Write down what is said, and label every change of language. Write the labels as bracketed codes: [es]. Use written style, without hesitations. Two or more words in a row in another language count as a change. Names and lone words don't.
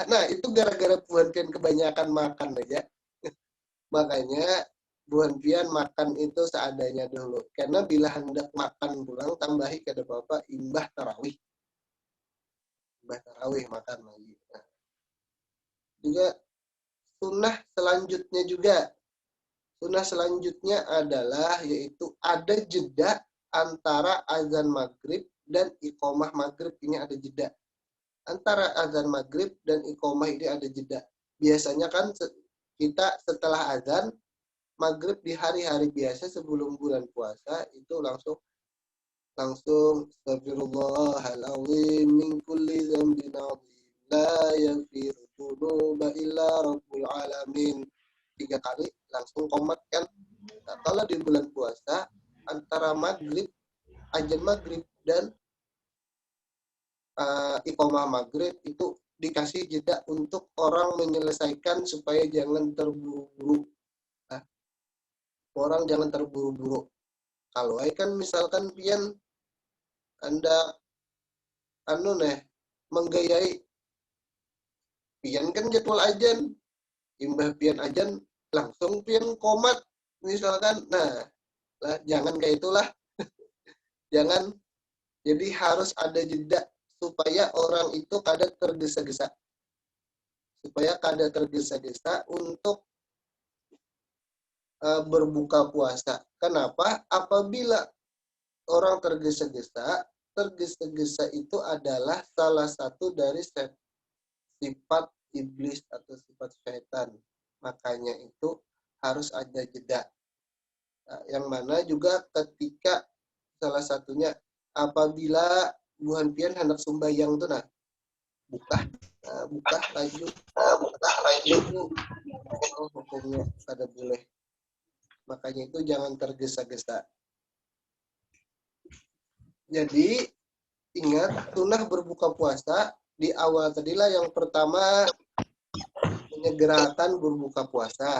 [id] Nah, itu gara-gara [bjn] buhan pian [id] kebanyakan makan aja. Makanya [bjn] buhan pian [id] makan itu seadanya dulu. [bjn] Karena bila hendak makan pulang, tambahi kada apa-apa, imbah tarawih. Imbah tarawih makan lagi. [id] Nah, juga sunnah selanjutnya juga. Sunnah selanjutnya adalah yaitu ada jeda antara azan maghrib dan iqomah maghrib. Ini ada jeda. Antara azan maghrib dan iqomah ini ada jeda. Biasanya kan kita setelah azan maghrib di hari-hari biasa sebelum bulan puasa itu langsung [ar] أستغفر الله العظيم من كل ذنب عظيم لا يغفر الذنوب إلا رب العالمين. [id] 3 kali langsung qomat kan. Nah, kalau di bulan puasa antara maghrib, azan maghrib dan iqomah maghrib itu dikasih jeda untuk orang menyelesaikan supaya jangan terburu-buru. Nah, orang jangan terburu-buru. [bjn] Kalau kan misalkan pian Anda menggayai pian kan jadwal ajan, imbah pian ajan langsung pian komat misalkan. [id] Nah, jangan kayak itulah. Jangan. Jadi harus ada jeda supaya orang itu kada tergesa-gesa. Supaya kada tergesa-gesa untuk berbuka puasa. Kenapa? Apabila orang tergesa-gesa itu adalah salah satu dari sifat iblis atau sifat syaitan. Makanya itu harus ada jeda. [bjn] Nah, yang mana juga ketika salah satunya apabila buhan pian hendak sembahyang tuh buka laju hukumnya kada boleh. [id] Makanya itu jangan tergesa-gesa. Jadi ingat sunnah berbuka puasa di awal tadilah yang pertama menyegerakan berbuka puasa.